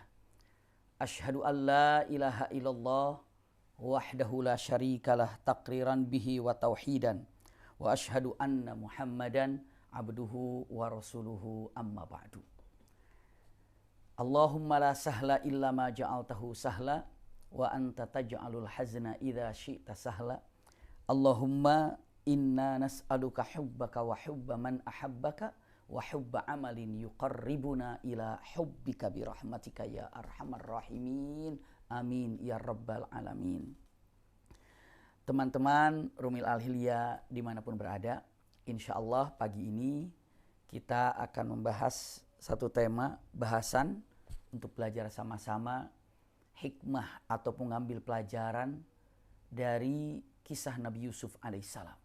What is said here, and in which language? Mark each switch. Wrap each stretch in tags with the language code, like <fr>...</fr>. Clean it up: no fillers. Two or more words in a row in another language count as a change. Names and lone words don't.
<ar>أشهد أن لا إله إلا الله وحده لا شريك له تقريرا به وتوحيدا. وأشهد أن محمدا عبده ورسوله أما بعد. اللهم لا سهل إلا ما جعلته سهلا وأنت تجعل الحزن إذا شئت سهلا. اللهم إنا نسألك حبك وحب من أحبك وحب عمل يقربنا إلى حبك برحمتك يا أرحم الراحمين. آمين يا رب العالمين.</ar> <id>Teman-teman Rumil Al-Hilya dimanapun berada,</id> <ar>إن شاء الله</ar> <id>pagi ini kita akan membahas satu tema bahasan untuk belajar sama-sama hikmah ataupun mengambil pelajaran dari kisah Nabi Yusuf alaihissalam.</id>